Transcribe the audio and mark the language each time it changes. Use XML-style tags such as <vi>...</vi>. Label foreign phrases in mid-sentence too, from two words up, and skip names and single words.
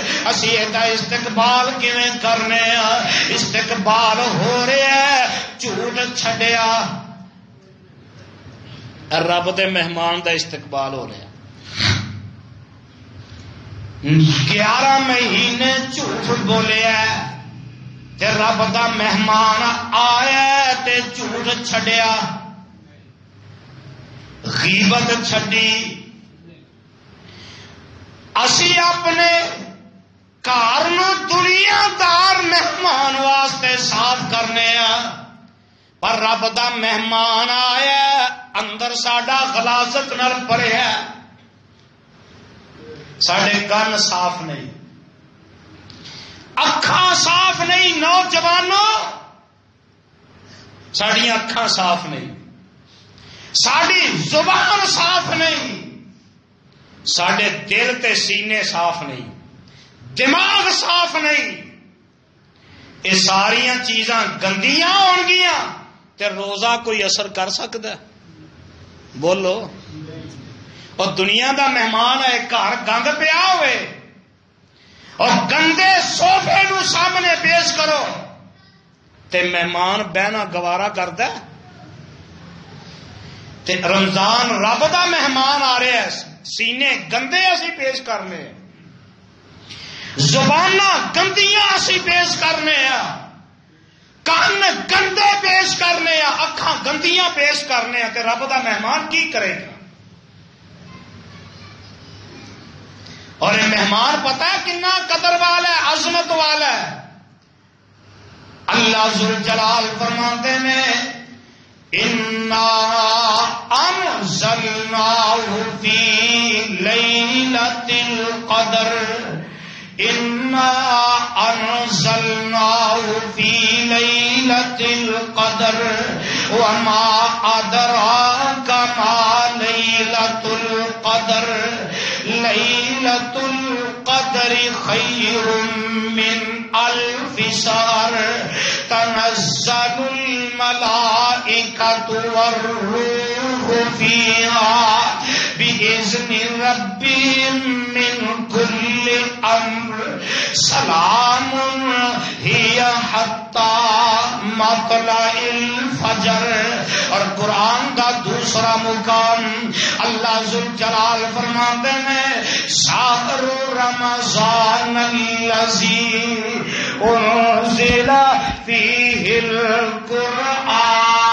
<pa>اسی ایدا استقبال کیویں کرنے؟ استقبال ہو رہا ہے جھوٹ چھڈیا، رب دے مہمان دا استقبال ہو رہا. 11 مہینے جھوٹ بولیا تے رب دا مہمان آیا تے جھوٹ چھڈیا، غیبت چھڈی. اسی اپنے گھر نو دنیا دار مہمان واسطے صاف کرنے پر رب دا مہمان آیا اندر ساڈا غلاظت نال بھریا، ساڈے کن صاف نہیں، اکھاں صاف نہیں. نوجوانوں ساڈیاں اکھاں صاف نہیں، ساڈی زبان صاف نہیں، ساڈے دل تے سینے صاف نہیں، دماغ صاف نہیں. یہ ساریاں چیزاں گندیاں ہون گیاں تے روزہ کوئی اثر کر سکتا ہے؟ بولو. اور دنیا دا مہمان ہے، گھر گند پیا ہوئے اور گندے صوفے نو سامنے پیش کرو تے مہمان بہنا گوارا کرتا ہے. تے رمضان رب دا مہمان آ رہا ہے، سینے گندے اسی پیش کرنے، زباناں گندیاں اسی پیش کرنے، کان گندے پیش کرنے، اکھاں گندیاں پیش کرنے، تے رب دا مہمان کی کرے گا؟ اور یہ مہمان پتہ ہے کنا قدر والا ہے، عظمت والا ہے.</pa> <ur>اللہ ذوالجلال فرماتے ہیں</ur> <ar>انا انزلناہ فی لیلۃ القدر، انا انزلناہ فی لیلۃ القدر وما ادراک ما لیلۃ القدر، لیلۃ القدر خیر من الف شہر تنزل الملائکۃ والروح فیہا بإذن ربهم من کل امر سلام ہی حتی مطلع الفجر.</ar> <ur>اور قرآن کا دوسرا مقام اللہ ذوالجلال فرماتے ہیں</ur> <ar>شہر رمضان الذی انزل فیہ القرآن.</ar>